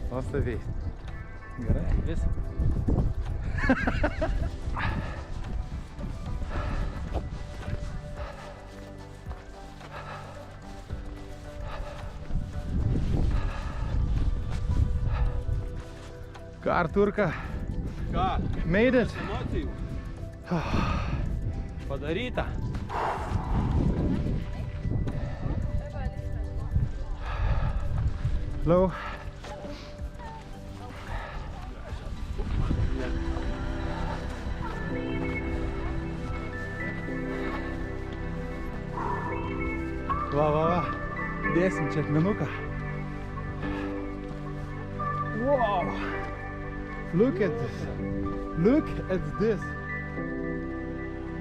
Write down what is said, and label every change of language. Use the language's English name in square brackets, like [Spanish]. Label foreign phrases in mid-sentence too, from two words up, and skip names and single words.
[Lithuanian] Nuostabiai. Gerai, vis. Ką, Artūrka? Ką? [English] Made it? [Lithuanian] Emocijų. Padaryta. Hello. Va. Dėsim čia akmenuką. [English] Wow. Look at this. Look at this.